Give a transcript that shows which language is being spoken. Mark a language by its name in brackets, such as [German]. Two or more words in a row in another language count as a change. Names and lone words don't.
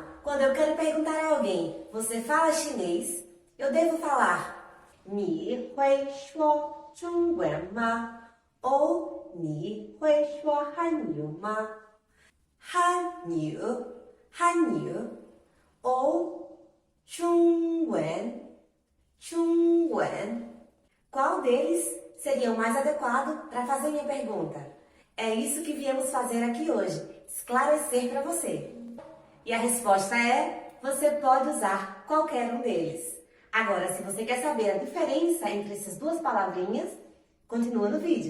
[Portuguese] quando eu quero perguntar a alguém, você fala chinês? Eu devo falar, [Chinese] 你会说中文吗? Ou 你会说汉语吗? 汉语, 汉语 ou 中文, 中文. [Portuguese] Qual deles seria o mais adequado para fazer minha pergunta? É isso que viemos fazer aqui hoje, esclarecer para você. E a resposta é, você pode usar qualquer um deles. Agora, se você quer saber a diferença entre essas duas palavrinhas, continua no vídeo.